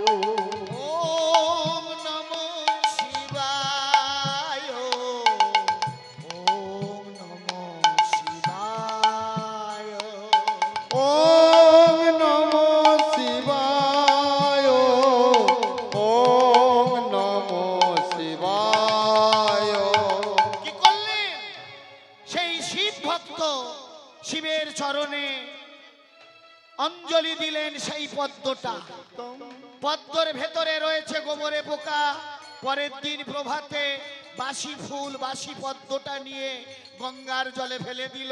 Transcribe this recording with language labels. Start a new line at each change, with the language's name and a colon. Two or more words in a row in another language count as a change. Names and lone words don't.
Sanskrit: ওম নমো শিবায় ওম নমো শিবায়। ওম নমো শিবায় ওম নমো শিবায়।
Bangla: কি করলেন? সেই শিব ভক্ত শিবের চরণে অঞ্জলি দিলেন সেই পদ্মটা। পদ্মর ভেতরে রয়েছে গোবরে পোকা। পরের দিন প্রভাতে বাসি ফুল বাসি পদ্মটা নিয়ে গঙ্গার জলে ফেলে দিল।